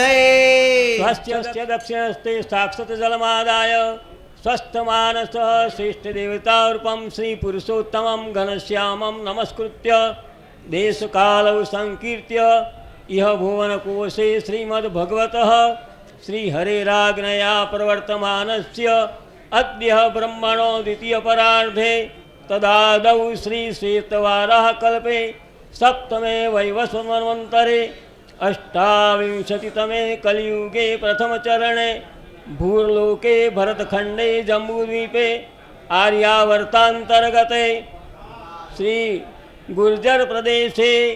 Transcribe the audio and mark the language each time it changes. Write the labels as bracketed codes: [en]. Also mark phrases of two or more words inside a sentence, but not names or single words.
[sa] સ્વસ્ત્ય દક્ષિણસ્તે સાક્ષત જલમાદાય સ્વસ્થમાનસ શ્રેષ્ઠ દેવતારૂપમ શ્રી પુરુષોત્તમમ ઘનશ્યામમ નમસ્કૃત્ય દેશકાલૌ સંકીર્ત્ય ઇહ ભુવનકોશે શ્રીમદ્ભગવતઃ શ્રી હરેરાજ્ઞયા પ્રવર્તમાનસ્ય अद्य ब्रह्मणो द्वितीय परार्धे तदादौ श्री श्वेतवारः कल्पे सप्तमे वैवस्वन्वन्तरे अष्टाविंशतितमे कलियुगे प्रथमचरणे भूर्लोके भरतखण्डे जम्बूद्वीपे आर्यावर्तान्तर्गते श्री गुर्जर प्रदेशे